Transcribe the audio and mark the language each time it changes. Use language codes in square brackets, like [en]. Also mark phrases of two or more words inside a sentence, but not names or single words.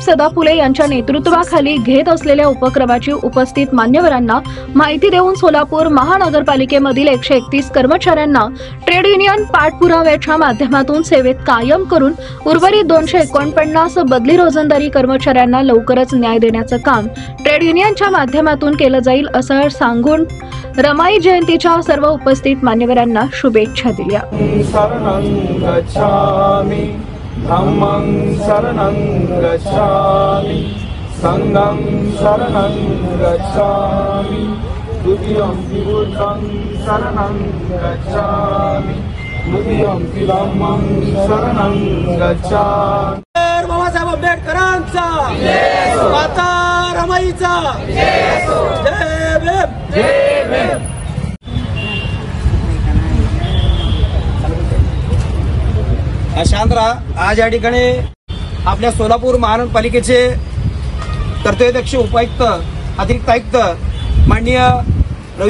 [mr] सदाफुले यांच्या नेतृत्वाखाली घेत असलेल्या उपक्रमाची उपस्थित मान्यवरांना माहिती देऊन सोलापूर महानगरपालिकेमधील 131 कर्मचाऱ्यांना ट्रेड युनियन पाठपुराव्याच्या माध्यमातून सेवेत कायम करून उर्वरित 249 बदली रोजंदारी कर्मचाऱ्यांना लवकरच न्याय देण्याचं काम ट्रेड युनियनच्या माध्यमातून केलं जाईल असं सांगून रमाई जयंतीच्या सर्व उपस्थित मान्यवरांना शुभेच्छा दिल्या। [pi] धम्मं शरणं गच्छामि, संघं शरणं गच्छामि, द्वितीयंपि बुद्धं शरणं गच्छामि, तृतीयंपि धम्मं शरणं गच्छामि। [mr] बाबासाहेब आंबेडकरांचा माता रमाईचा जय भीम, जय भीम। शांत रहा। आज या ठिकाणी आपल्या सोलापूर महानगरपालिकेचे कर्तव्याध्यक्ष उपायुक्त अतिरिक्त आयुक्त माननीय रवी